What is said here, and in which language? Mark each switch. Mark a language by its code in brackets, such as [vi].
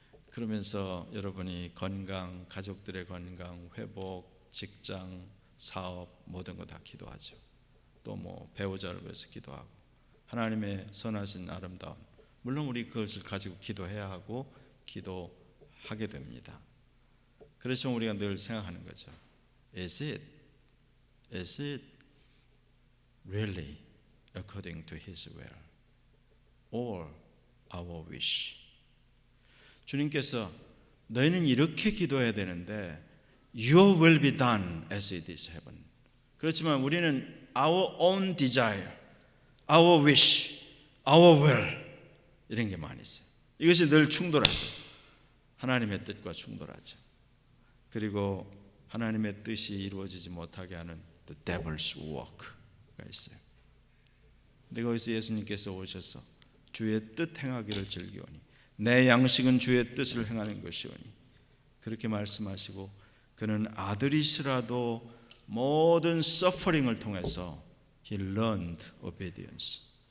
[ko] 그러면서 여러분이 건강, 가족들의 건강, 회복, 직장, 사업 모든 거 다 기도하죠. 또 뭐 배우자를 위해서 기도하고 하나님의 선하신 아름다움, 물론 우리 그것을 가지고 기도해야 하고 기도하게 됩니다. 그래서 우리가 늘 생각하는 거죠. [en] Is it really according to His will or our wish? [ko] 주님께서 너희는 이렇게 기도해야 되는데 [en] Your will be done as it is heaven. [ko] 그렇지만 우리는 [en] our own desire, our wish, our will [ko] 이런 게 많이 있어요. 이것이 늘 충돌하죠. 하나님의 뜻과 충돌하죠. 그리고 하나님의 뜻이 이루어지지 못하게 하는 [en] the devil's work [ko] 가 있어요. 근데 거기서 예수님께서 오셔서 주의 뜻 행하기를 즐기오니 내 양식은 주의 뜻을 행하는 것이오니 그렇게 말씀하시고 그는 아들이시라도 모든 서퍼링을 통해서 [en] He learned obedience.